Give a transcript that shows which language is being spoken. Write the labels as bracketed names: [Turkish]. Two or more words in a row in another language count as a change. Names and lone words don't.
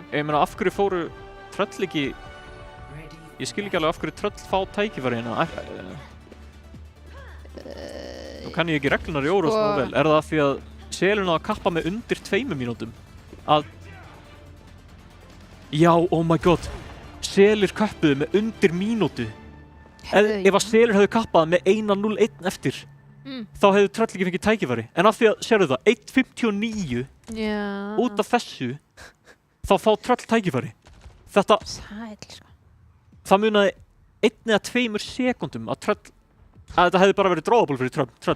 [Icelandic] Ég meina, af hverju fóru Tröll ekki... Ég skil ekki alveg af hverju Tröll fá tækifæri hérna. Nú kann ég ekki reglunar í Óros nú vel. Er það því að Selir náðu að kappa með undir 2 mínútum? Já, [English] oh my god. [Icelandic] Selir kappuðu með undir mínútu. Ef að Selir hefðu kappað með 1:01 eftir, þá hefðu Tröll ekki fengið tækifæri. En af því að, sérðu það, 1:59 út af þessu, þá fá Tröll tækifæri. Þetta... Það munaði 1 eða 2 sekúndum að þetta hefði bara verið drawable fyrir Tröll.